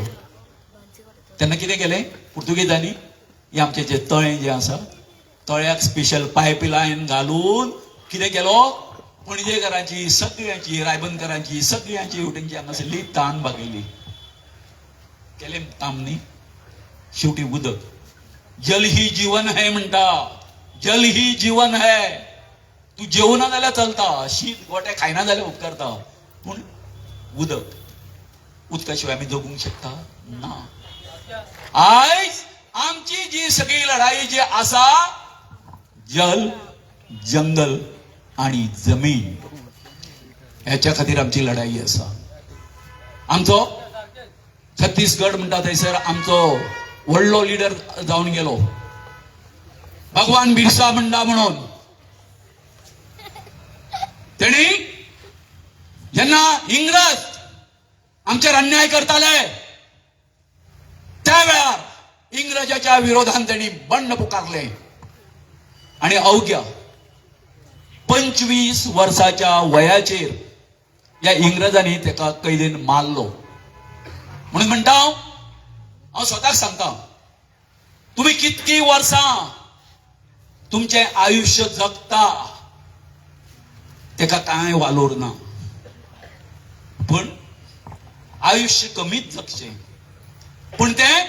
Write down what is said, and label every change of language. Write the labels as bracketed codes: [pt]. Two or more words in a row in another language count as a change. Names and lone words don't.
[kok] तेन्ना कितें केलें पुर्तुगेजांनी हे आमचें जें तळें जें आसा तळ्याक [en] special pipeline [kok] घालून कितें केलो पणजेकारांची सगळ्यांची रायबंदकारांची सगळ्यांची हेवटेनची हांगासरली तान भागयली केलें काम न्ही शेवटी उदक [hi] जल ही जीवन है [kok] म्हणटा [hi] जल ही जीवन है [kok] तू जेवना जाल्यार चलता शीत गोटे खायना जाल्यार उपकारता पूण उदक उदका शिवाय आमी जगूंक शकता ना आयज आमची जी सगळी लढाई जी आसा जल जंगल आणि जमीन ह्याच्या खातीर आमची लढाई आसा आमचो छत्तीसगड म्हणटा थंयसर आमचो व्हडलो लिडर जावन गेलो भगवान बिरसा मुंडा म्हणून तेणी जेन्ना इंग्रज आमचेर अन्याय करताले त्या वेळार इंग्रजाच्या विरोधात त्यांनी बंड पुकारले आणि अवघ्या 25 वर्षाच्या वयाचेर या इंग्रजांनी त्याका कैदेन मारलो म्हणून म्हणटा हांव स्वताक सांगता तुम्ही कितकी वर्सां तुमचे आयुष्य जगता तेका कांय वालोर ना पण आयुष्य कमीच जगचें पण तें